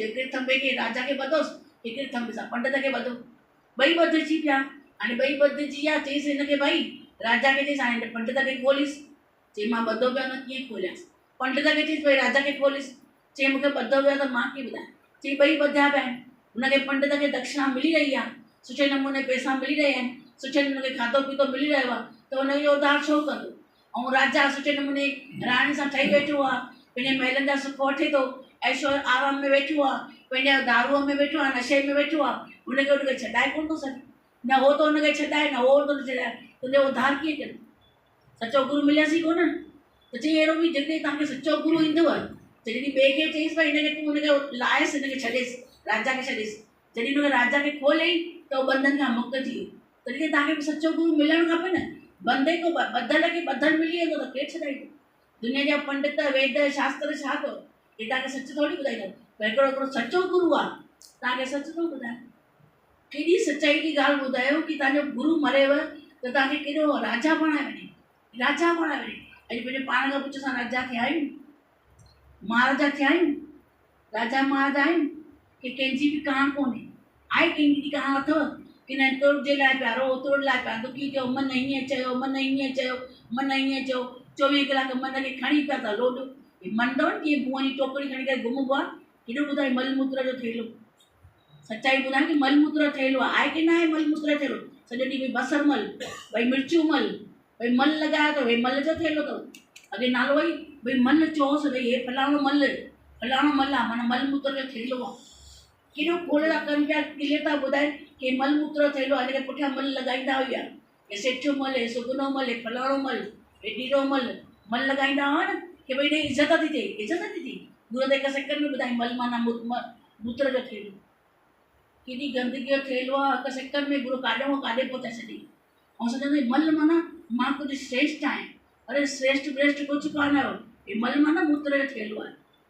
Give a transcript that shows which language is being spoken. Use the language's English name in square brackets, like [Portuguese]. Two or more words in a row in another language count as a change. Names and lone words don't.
[Sindhi] हिकिड़े थंबे खे राजा खे ॿधोसि, हिकिड़े थंबे सां पंडित खे ॿधो। ॿई ॿधिजी पिया। हाणे ॿई ॿधिजी विया। चईसि हिनखे भई राजा खे चईसि हाणे पंडित खे खोलिसि। चई मां ॿधो पियो न कीअं खोलियांसि। पंडित खे चईसि भई राजा खे खोलिसि। चई मूंखे ॿधो पियो त मां कीअं ॿुधायां। चई ॿई ॿधिया पिया आहिनि। हुनखे पंडित खे दक्षिणा मिली रही आहे, सुठे नमूने पैसा मिली रहिया आहिनि, सुठे नमूने खाधो पीतो मिली रहियो आहे, त हुनजो उधार छो कंदो। ऐं राजा सुठे नमूने राणी सां ठही वेठो आहे, पंहिंजे महिलनि जा सुख वठे थो, ऐशो आराम में वेठो आहे, पंहिंजे दारूअ में वेठो आहे, नशे में वेठो आहे। हुनखे छॾाए कोन थो सघे, न हो त हुनखे छॾाए, न हो थो छॾाए। तुंहिंजो उधार कीअं कंदो। सचो गुरू मिलियसि ई कोन। त चई अहिड़ो बि जॾहिं तव्हांखे सचो गुरू ईंदव, जॾहिं ॿिए खे चईसि भई हिनखे तूं हुनखे लाहिसि, हिनखे छॾेसि, राजा खे छॾेसि। जॾहिं हुनखे राजा खे खोलियई त उहो बंधन खां मुक्त थी वियो। तॾहिं तव्हांखे बि सचो गुरू मिलणु खपे न। बंदे को ॿधल खे ॿधल मिली वेंदो त केरु छॾाईंदो। दुनिया जा पंडित वेद शास्त्र छा अथव, हे तव्हांखे सच थोरी ॿुधाईंदो। भई हिकिड़ो सचो गुरू आहे, तव्हांखे सच थो ॿुधाए। केॾी सचाई जी ॻाल्हि ॿुधायो कि तव्हांजो गुरू मरेव त तव्हांखे केॾो राजा बणाए वञे, राजा बणाए वञे। अॼु पंहिंजे पाण खां पुछो असां राजा थिया आहियूं, महाराजा थिया आहियूं, राजा महाराजा आहियूं की कंहिंजी बि कहाण कोन्हे। आहे कंहिंजी कहाण अथव की न तुंहिंजे लाइ प्यारो, तुंहिंजे लाइ प्यारो, दुखी कयो, मन हीअं चयो, मन हीअं चयो, मन हीअं चयो, 24 कलाक मन खे खणी पिया था लोॾ। मन अथव न कीअं बुअं जी टोकरी खणी करे घुमबो आहे। केॾो ॿुधाए मलमूत्र जो थेलो, सचाई ॿुधाए की मलमूत्र थेलो आहे की न आहे। मलमूत्र थेलो सॼो ॾींहुं भई बसर मल, भई मिर्चूं मल, भई मल लॻायो अथव, भई मल जो थेलो अथव। अॻे नालो वई भई मल चओसि भई हे फलाणो मल, फलाणो मल आहे, माना मलमूत्र जो थेलो आहे। केॾो खोड़ था कनि पिया, क्लियर था ॿुधाइनि की मलमूत्र थेलो आहे, हिनखे पुठियां मल लॻाईंदा हुआ। हे सेठियो मल, हे सुगनो मल, हे फलाणो मल, हे ॾीरो मल लॻाईंदा हुआ न की भई हिन इज़त थी थिए, इज़त थी थिए। गुरू त हिकु सेकंड में ॿुधाई मल माना मूत्र जो थेलो। केॾी गंदगीअ जो थेलो आहे, हिकु सेकंड में गुरू काॾे खां काॾे पहुचाए छॾी। ऐं सम्झंदो मल माना मां कुझु श्रेष्ठ आहियां। अरे श्रेष्ठ व्रेष्ठ कुझु कान आहियो, हे मल माना मूत्र जो थेलो आहे।